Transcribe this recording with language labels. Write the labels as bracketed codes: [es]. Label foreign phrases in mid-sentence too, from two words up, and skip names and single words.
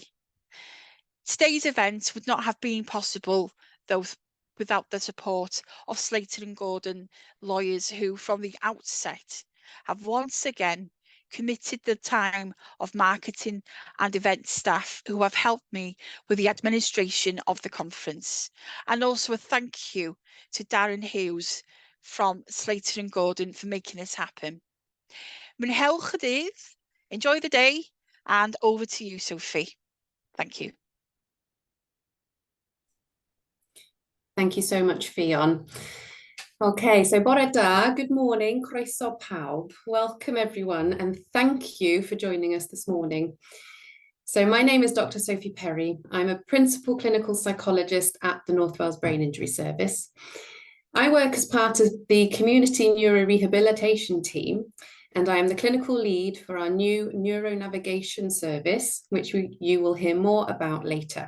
[en] Today's event would not have been possible without the support of Slater and Gordon lawyers who from the outset have once again committed the time of marketing and event staff who have helped me with the administration of the conference. And also a thank you to Darren Hughes from Slater and Gordon for making this happen. [cy] Mwynhewch y dydd, [en] enjoy the day, and over to you, Sophie. Thank you. Thank you so much, Fionn. Okay, so [cy] bore da, [en] good morning, [cy] croeso pawb. [en] Welcome everyone, and thank you for joining us this morning. So my name is Dr. Sophie Perry. I'm a principal clinical psychologist at the North Wales Brain Injury Service. I work as part of the community neurorehabilitation team, and I am the clinical lead for our new neuronavigation service, which you will hear more about later.